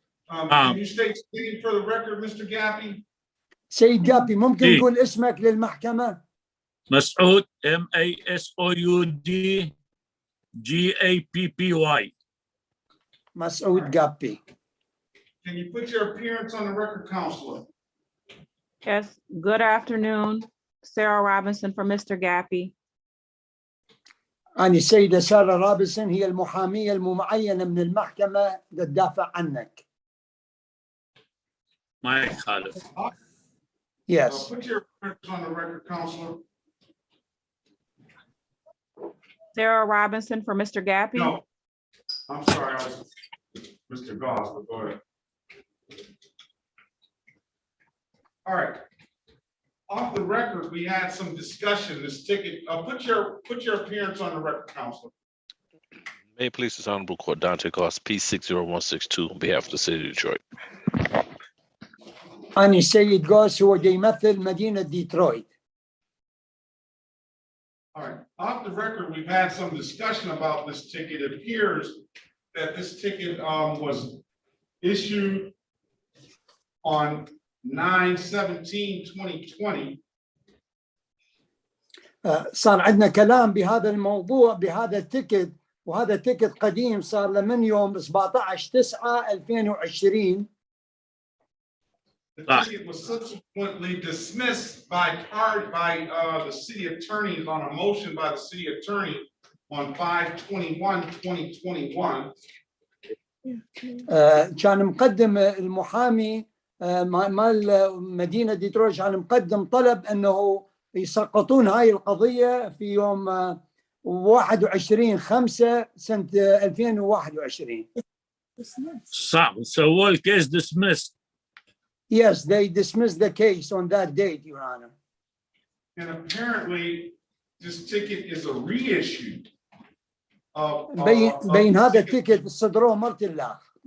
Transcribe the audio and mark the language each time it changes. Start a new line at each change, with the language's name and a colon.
English: Can you state for the record, Mr. Gappy?
Arabic: سيد جابي ممكن تقول اسمك للمحكمة؟ مسعود MASOUD GAPPY. مسعود جابي.
English: Can you put your appearance on the record, counselor? Yes, good afternoon. Sarah Robinson for Mr. Gappy.
Arabic: أنا السيدة سارة رابنسون هي المحامية المعينة من المحكمة للدافع عنك. ما يخالف.
English: Yes. Put your appearance on the record, counselor. Sarah Robinson for Mr. Gappy. No, I'm sorry, I was Mr. Goss, but go ahead. All right. Off the record, we had some discussion, this ticket, put your appearance on the record, counselor. May it please this honorable court, Dante Goss, P60162, on behalf of the city of Detroit.
Arabic: أنا السيد غوس هو يمثل مدينة ديترويت.
English: All right, off the record, we've had some discussion about this ticket. It appears that this ticket was issued on 9/17/2020.
Arabic: صار عندنا كلام بهذا الموضوع بهذا التيكت، وهذا التيكت قديم صار له من يوم 17/9/2020.
English: The ticket was subsequently dismissed by the city attorney on a motion by the city attorney on 5/21/2021.
Arabic: كان مقدم المحامي مال مدينة ديترويت، كان مقدم طلب انه يسقطون هاي القضية في يوم 21/5 سنة 2021. صعب سووا الكيس dismissed.
English: Yes, they dismissed the case on that date, Your Honor. And apparently, this ticket is a reissue of.
Arabic: بين هذا التيكت صدروه مرتين لا.